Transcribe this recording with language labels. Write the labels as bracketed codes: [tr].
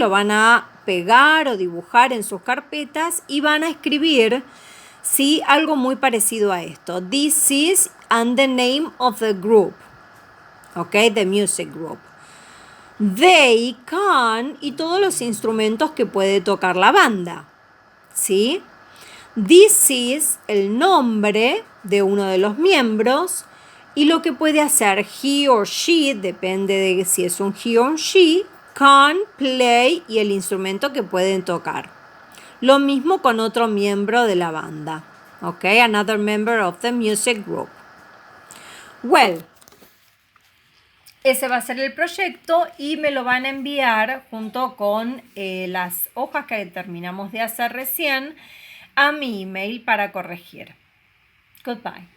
[es] Lo van a pegar o dibujar en sus carpetas y van a escribir, ¿sí? Algo muy parecido a esto. [en] This is and the name of the group, okay, the music group. They can, [es] y todos los instrumentos que puede tocar la banda, ¿sí? [en] This is [es] el nombre de uno de los miembros y lo que puede hacer [en] he or she, depende [es] de si es un [en] he or she, can play [es] y el instrumento que pueden tocar. Lo mismo con otro miembro de la banda, ¿ok? [en] Another member of the music group. [es] Well, ese va a ser el proyecto y me lo van a enviar junto con las hojas que terminamos de hacer recién a mi email para corregir. [en] Goodbye.